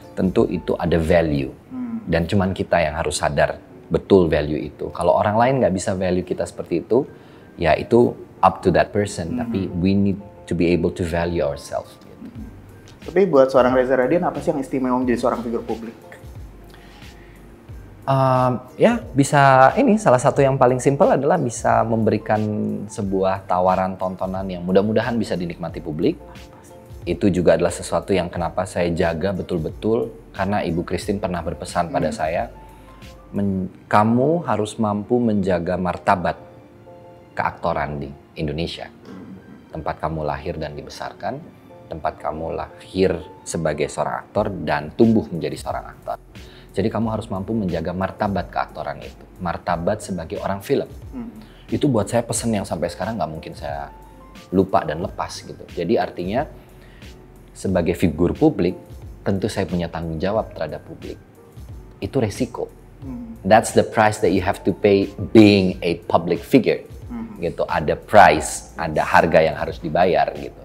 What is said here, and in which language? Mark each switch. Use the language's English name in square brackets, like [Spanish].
[Indonesian] Tentu itu ada value. Dan cuman kita yang harus sadar betul value itu. Kalau orang lain nggak bisa value kita seperti itu, ya itu [English] up to that person. [Indonesian] Tapi [English] we need to be able to value ourselves. [Indonesian] Gitu. Tapi buat seorang Reza Rahadian, apa sih yang istimewa menjadi seorang figur publik? Ya bisa ini salah satu yang paling simpel adalah bisa memberikan sebuah tawaran tontonan yang mudah-mudahan bisa dinikmati publik. Itu juga adalah sesuatu yang kenapa saya jaga betul-betul karena Ibu Christine pernah berpesan pada saya, kamu harus mampu menjaga martabat keaktoran di Indonesia. Tempat kamu lahir dan dibesarkan, tempat kamu lahir sebagai seorang aktor dan tumbuh menjadi seorang aktor. Jadi kamu harus mampu menjaga martabat keaktoran itu, martabat sebagai orang film. Itu buat saya pesan yang sampai sekarang nggak mungkin saya lupa dan lepas gitu. Jadi artinya sebagai figur publik, tentu saya punya tanggung jawab terhadap publik. Itu resiko. [English] That's the price that you have to pay being a public figure. [Indonesian] Gitu, ada price, ada harga yang harus dibayar gitu.